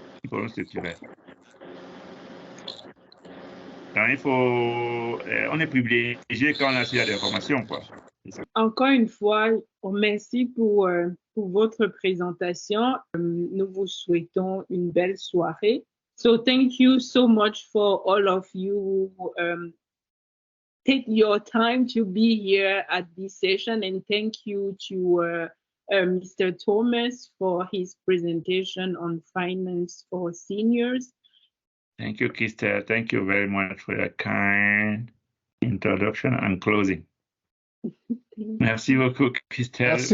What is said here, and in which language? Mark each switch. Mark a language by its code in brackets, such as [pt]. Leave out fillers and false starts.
[fr] Donc, on est privilégié quand on a des informations, quoi. Encore une fois, merci pour votre présentation. Nous vous souhaitons une belle soirée. [en] So thank you so much for all of you who take your time to be here at this session, and thank you to Mr. Thomas for his presentation on finance for seniors. Thank you, Christelle. Thank you very much for your kind introduction and closing. [fr] Merci beaucoup, Christelle.